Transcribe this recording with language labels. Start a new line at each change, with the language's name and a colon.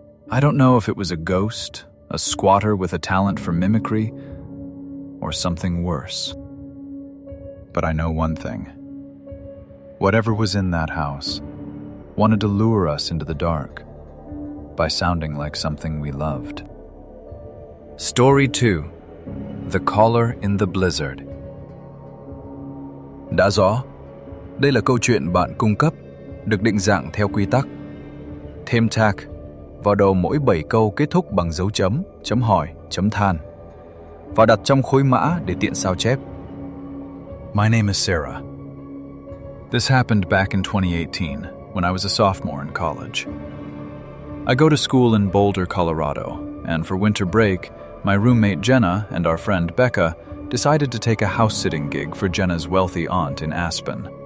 English: I don't know if it was a ghost, a squatter with a talent for mimicry, or something worse. But I know one thing. Whatever was in that house wanted to lure us into the dark by sounding like something we loved. Story 2. The Caller in the Blizzard.
Vietnamese: Đã rõ, đây là câu chuyện bạn cung cấp, được định dạng theo quy tắc. Thêm tag, vào đầu mỗi 7 câu kết thúc bằng dấu chấm, chấm hỏi, chấm than, và đặt trong khối mã để tiện sao chép.
English: My name is Sarah. This happened back in 2018, when I was a sophomore in college. I go to school in Boulder, Colorado, and for winter break, my roommate Jenna and our friend Becca decided to take a house-sitting gig for Jenna's wealthy aunt in Aspen.